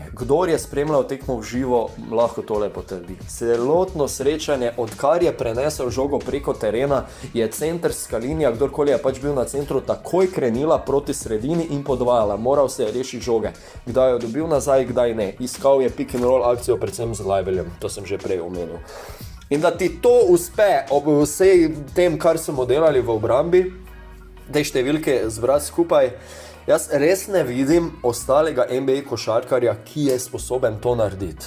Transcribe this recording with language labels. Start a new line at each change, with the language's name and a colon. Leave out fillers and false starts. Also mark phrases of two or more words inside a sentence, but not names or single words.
Slovenian: Kdor je spremljal tekmo v živo, lahko tole potrdi. Celotno srečanje, odkar je prenesel žogo preko terena, je centrska linija, kdorkoli je pač bil na centru, takoj krenila proti sredini in podvajala. Moral se je rešiti žoge. Kdaj jo dobil nazaj, kdaj ne. Iskal je
English: pick and roll
Slovenian: akcijo, predvsem z Liveljem. To sem že prej omenil. In da ti to uspe ob vsej tem, kar smo delali v obrambi, te številke zbrati skupaj, jaz res ne vidim ostalega NBA košarkarja, ki je sposoben to narediti.